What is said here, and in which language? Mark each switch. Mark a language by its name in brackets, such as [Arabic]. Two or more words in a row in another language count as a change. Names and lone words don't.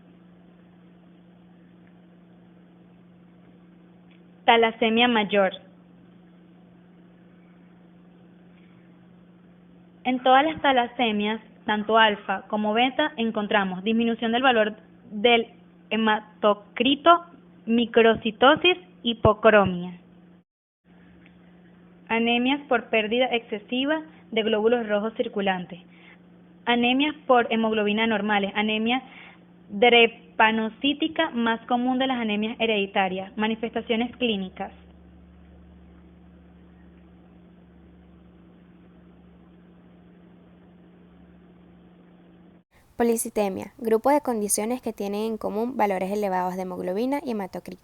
[Spanish] Talasemia mayor. En todas las talasemias, tanto alfa como beta, encontramos disminución del valor del hematocrito, microcitosis, hipocromia. Anemias por pérdida excesiva de glóbulos rojos circulantes. Anemias por hemoglobina normales. Anemia drepanocítica, más común de las anemias hereditarias. Manifestaciones clínicas. Policitemia, grupo de condiciones que tienen en común valores elevados de hemoglobina y hematocrito.